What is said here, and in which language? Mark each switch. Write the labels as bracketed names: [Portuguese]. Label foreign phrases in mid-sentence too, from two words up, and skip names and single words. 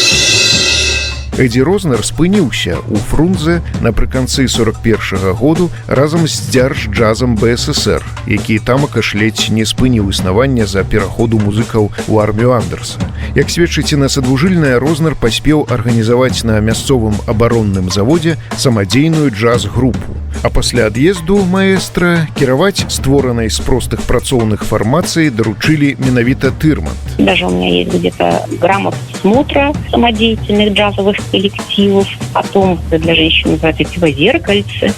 [Belarusian] Эдзі Рознер спыніўся ў Фрунзе напрыканцы 41-го году разам з дзярж-джазам БССР, які тамака ледзь не спыніў існаванне за пераходу музыкаў у армію Андерса. Як сведчыць інасадвужыльная, Рознер паспеў арганізаваць на мясцовым абаронным заводзе самадзейную джаз-групу. А пасля ад'езду маэстра кіраваць створанай з простых працоўных фармацый даручылі менавіта Тырманд. [Russian] Даже у меня есть где-то грамота смотра самодеятельных джазовых коллективов, потом для женщин называется «Зеркальце».